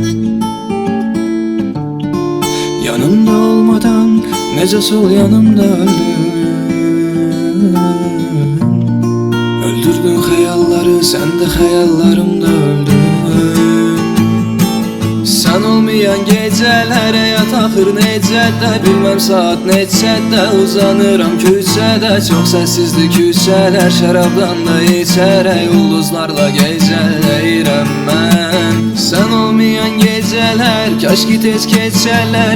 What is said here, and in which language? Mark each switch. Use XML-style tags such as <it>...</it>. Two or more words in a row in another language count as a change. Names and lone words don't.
<tr>Yanımda olmadan nece sol yanımda öldüm. Öldürdün hayalları, sen de hayallarımda öldün. Sen olmayan gecelere</tr> <az>yatakır necə də, bilmem saat neçə də, uzanıram küçədə.</az> <tr>Çok sessizdi</tr> <az>küçələr, şərabdan da içərək ulduzlarla gecələyirəm mən.</az> <tr>Sen olmayan geceler,</tr> <az>kaş ki tez keçərlər.</az>